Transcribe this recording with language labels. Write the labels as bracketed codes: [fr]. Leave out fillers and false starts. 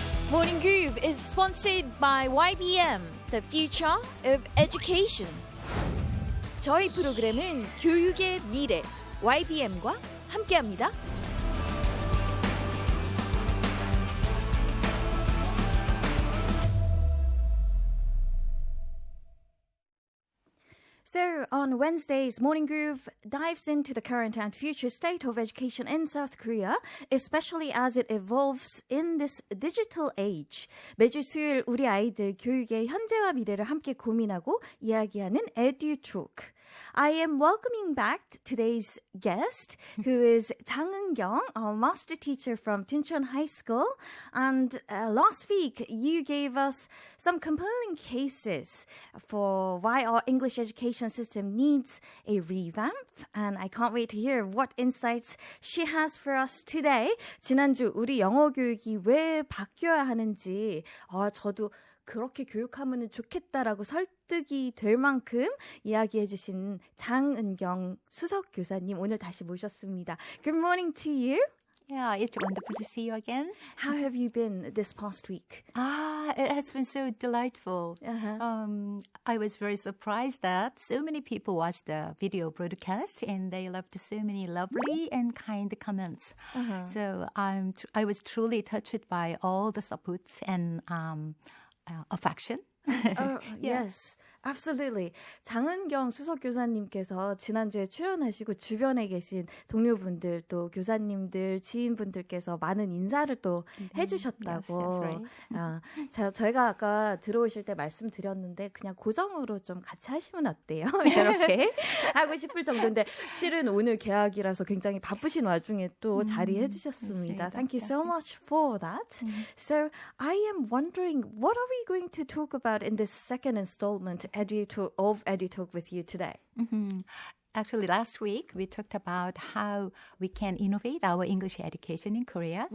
[en] Morning Groove is sponsored by YBM, the future of education. [ko] 저희 프로그램은 교육의 미래, YBM과 함께합니다. [en] So, on Wednesdays, Morning Groove dives into the current and future state of education in South Korea, especially as it evolves in this digital age. [ko] 매주 수요일 우리 아이들 교육의 현재와 미래를 함께 고민하고 이야기하는 EduTalk. [en] I am welcoming back today's guest, who is Jang Eun-kyung, a master teacher from Tuncheon High School. And last week, you gave us some compelling cases for why our English education system needs a revamp. And I can't wait to hear what insights she has for us today. [ko] 지난주 우리 영어 교육이 왜 바뀌어야 하는지 저도 그렇게 교육하면 좋겠다라고 설득이 될 만큼 이야기해 주신 장은경 수석 교사님 오늘 다시 모셨습니다. [en] Good morning to you. Yeah, it's wonderful to see you again. How have you been this past week? It has been so delightful. I was very surprised that so many people watched the video broadcast and they left so many lovely and kind comments. So I was truly touched by all the supports and affection. Yes, absolutely. [ko] 장은경 수석교사님께서 지난주에 출연하시고 주변에 계신 동료분들 또 교사님들, 지인분들께서 많은 인사를 또 해주셨다고. [en] Yes, that's right. [ko] 저희가 아까 들어오실 때 말씀드렸는데 그냥 고정으로 좀 같이 하시면 어때요? 이렇게 하고 싶을 정도인데 실은 오늘 개학이라서 굉장히 바쁘신 와중에 또 자리해 주셨습니다. [en] Thank you so much for that. So I am wondering, what are we going to talk about in this second installment of EduTalk with you today? Actually, last week we talked about how we can innovate our English education in Korea.